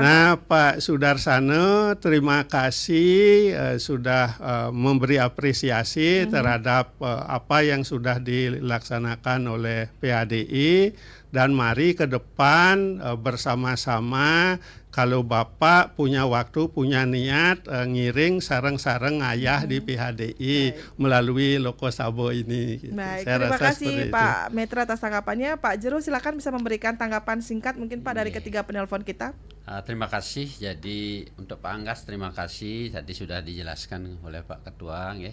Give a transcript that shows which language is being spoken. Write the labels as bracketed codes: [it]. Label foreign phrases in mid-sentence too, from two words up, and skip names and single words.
[id] Nah, Pak Sudarsana, terima kasih sudah memberi apresiasi terhadap apa yang sudah dilaksanakan oleh PHDI. Dan mari ke depan bersama-sama kalau Bapak punya waktu, punya niat [ban] ngiring sareng-sareng [id] ayah di PHDI melalui Loko Sabo ini. Gitu. Baik, terima kasih Pak Metre atas tanggapannya. Pak Jero silakan bisa memberikan tanggapan singkat mungkin Pak dari ketiga penelpon kita. Terima kasih. Jadi untuk Pak Anggas terima kasih. Tadi sudah dijelaskan oleh Pak Ketua, ya.